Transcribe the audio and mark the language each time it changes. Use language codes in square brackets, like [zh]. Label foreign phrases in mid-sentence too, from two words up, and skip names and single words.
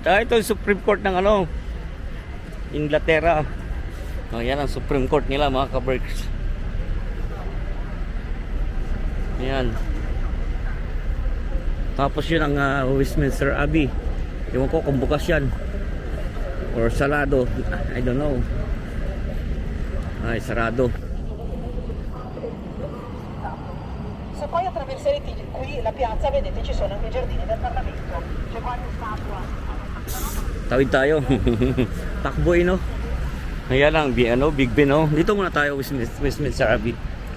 [tl] Ito yung Supreme Court ng Inglaterra. Yan ang Supreme Court nila, mga ka-Berks. Ayan. Tapos yun ang Westminster Abbey. Ewan ko kung bukas yan or sarado, [en] I don't know. [tl] Ay, sarado. [it] Se poi attraverserete qui la piazza, vedete ci sono anche i giardini del Parlamento. C'è qualche statua. [tl] Tawid tayo. Takbo, no? Ayan ang Big Ben, no? Dito muna tayo, Westminster Abbey.